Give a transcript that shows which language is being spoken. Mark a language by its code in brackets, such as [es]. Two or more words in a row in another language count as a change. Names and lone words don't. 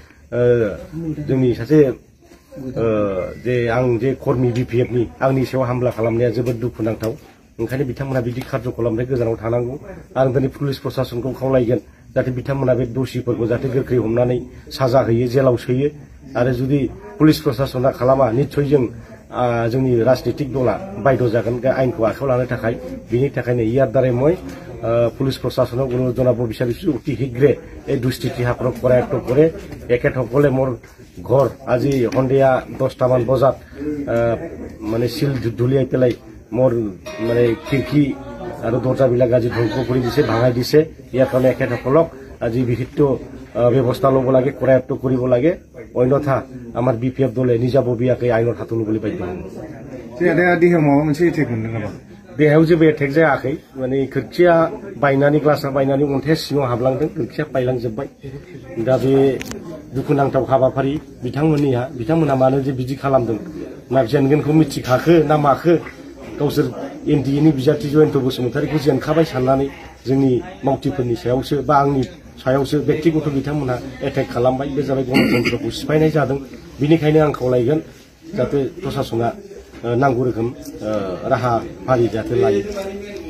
[brx] जोंनि सासे जे आं जे कर्मी बीपीएफनि आंनि सायाव हामला खालामनाया जोबोद दुखुनांथाव ओंखायनो बिथांमोना बिदि खारज'खालामनिफ्राय गोजानाव थानांगौ आं दिनै पुलिस प्रशासनखौ खावलायगोन जाहाथे बिथांमोना बे दोषिफोरखौ जाहाथे गोख्रै हमनानै साजा होयो जेलाव सोयो आरो जुदि पुलिस प्रशासना खालामा निश्चय जोंनि राजनीतिक दला बाध्य जागोन आइनखौ आखायाव लानो थाखाय बिनि थाखायनो [as] ইয়াৰ দ্বাৰাই মই পুলিচ প্ৰশাসনক অনুৰোধ জনাব বিচাৰিছো অতি শীঘ্ৰে এই দুষ্কৃতিসকলক কৰায়ত্ব কৰে এখেতসকলে মোৰ ঘৰ আজি সন্ধিয়া 10টামান বজাত মানে সিল ধুলিয়াই পেলাই মোৰ মানে খিৰিকী আৰু দৰ্জাবিলাক আজি ধ্বংস কৰি দিছে ভাঙাই দিছে ইয়াৰ কাৰণে এখেতসকলক আজি বিহিত ব্যৱস্থা ল'ব লাগে কৰায়ত্ব কৰিব লাগে অন্যথা আমাৰ বিপিএফ দলে নিজাববীয়াকৈ আইনৰ হাতত ল'বলৈ বাধ্য হ'ব [brx] देहायाव माबा मोनसे एटेक मोनदों नामा देहायाव जेबो एटेक जायाखै माने खोरखिया बायनानै ग्लासा बायनानै अन्थाइया सिङाव हाबलांदों खोरखिया बायलांजोब्बाय दा बे दुखुनांथाव हाबाफारि बिथांमोनहा मानो जे बिदि खालामदों ना जेनगोनखौ मिथिखाखो ना माखो गावसोर एनडिएनि बिजाथि जयन्त बसुमतारीखौ जेनखाबाय साननानै जोंनि मावथिफोरनि सायावसो बा आंनि सायावसो व्यक्तिगत बिथांमोनहा एटेक खालामबाय बे जाबाय गणतन्त्रखौ सिफायनाय जादों बिनिखायनो आं खावलायगोन जाहाथे प्रशासना नांगौ रोखोम राहा फारि जाहाथे लायो